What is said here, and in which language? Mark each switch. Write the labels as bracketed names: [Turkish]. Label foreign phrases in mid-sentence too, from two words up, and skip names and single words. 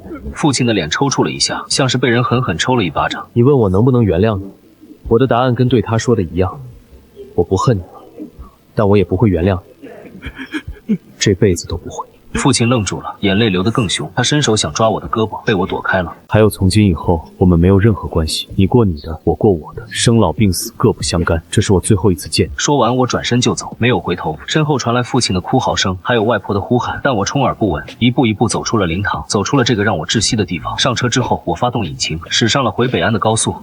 [Chinese] 父親的臉抽搐了一下，像是被人狠狠抽了一巴掌。你問我能不能原諒你，我的答案跟對他說的一樣，我不恨你，但我也不會原諒你，這輩子都不會。父親愣住了，眼淚流得更兇。他伸手想抓我的胳膊，被我躲開了。還有從今以後，我們沒有任何關係，你過你的，我過我的，生老病死各不相干。這是我最後一次見你。說完，我轉身就走，沒有回頭。身後傳來父親的哭嚎聲，還有外婆的呼喊，但我充耳不聞，一步一步走出了靈堂，走出了這個讓我窒息的地方。上車之後，我發動引擎，駛上了回北安的高速。